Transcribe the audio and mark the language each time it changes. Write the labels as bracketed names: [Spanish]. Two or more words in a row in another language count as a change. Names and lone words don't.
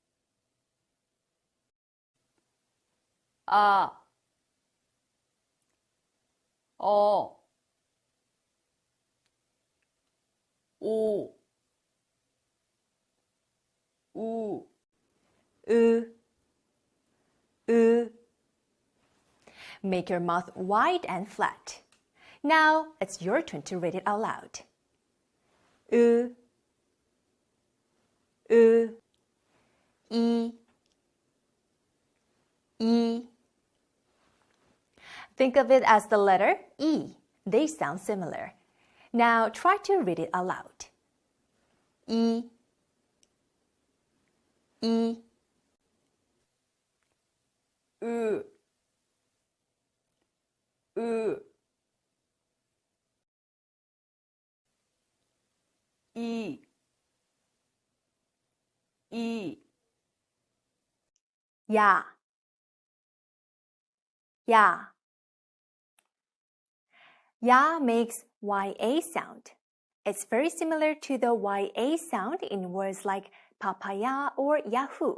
[English] Ah, o. U, u. U. Make your mouth wide and flat. Now it's your turn to read it out loud. U, u. E, e. Think of it as the letter E. They sound similar. Now try to read it out loud. E, e. U, u. E, e. Ya, ya. Ya makes YA sound. It's very similar to the YA sound in words like papaya or Yahoo.